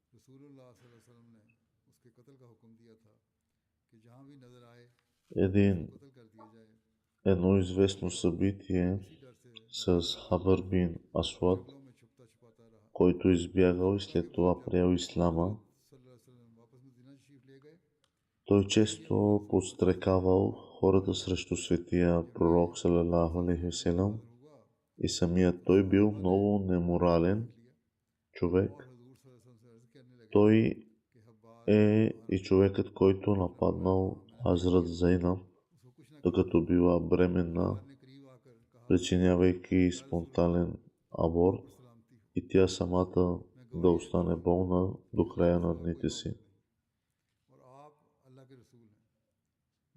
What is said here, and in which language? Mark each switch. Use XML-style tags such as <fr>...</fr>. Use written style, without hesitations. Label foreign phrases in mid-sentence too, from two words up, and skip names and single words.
<bg>Едно известно събитие с Хабар бин Асвад, който избягал и след това приел ислама. Той често подстрекавал хората срещу светия пророк</bg> <ar>صلى الله عليه وسلم</ar> <bg>и самият той бил много неморален човек. Той е и човекът, който нападнал Хазрат Зайнаб, докато била бременна, причинявайки спонтанен аборт и тя самата да остане болна до края на дните си.</bg>